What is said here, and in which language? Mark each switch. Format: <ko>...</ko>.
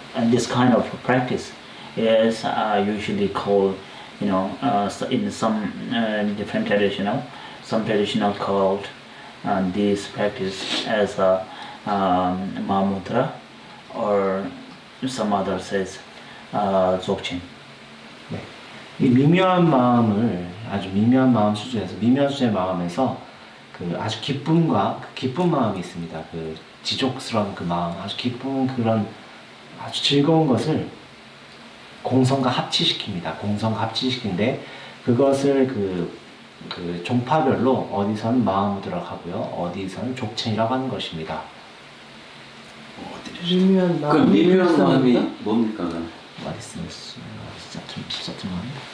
<en>this kind of practice is usually called, in some different some traditional called this practice as Mahamudra, or some other says Dzogchen.</en> <ko>네. 이 미묘한 마음을 아주 미묘한 마음 수준에서 미묘한 수준의 마음에서 그 아주 기쁜 마음이 있습니다. 그 지족스러운 그 마음, 아주 기쁜 그런 아주 즐거운 것을 공성과 합치시킵니다. 공성과 합치시키는데 그것을 그 종파별로 어디서는 마음으로 하고요, 어디서는 족첸이라고 하는 것입니다. 미묘한 그 마음이 미묘한 마음이 일상인가? 뭡니까? 그럼?</ko> <en>What is this subtle mind?</en>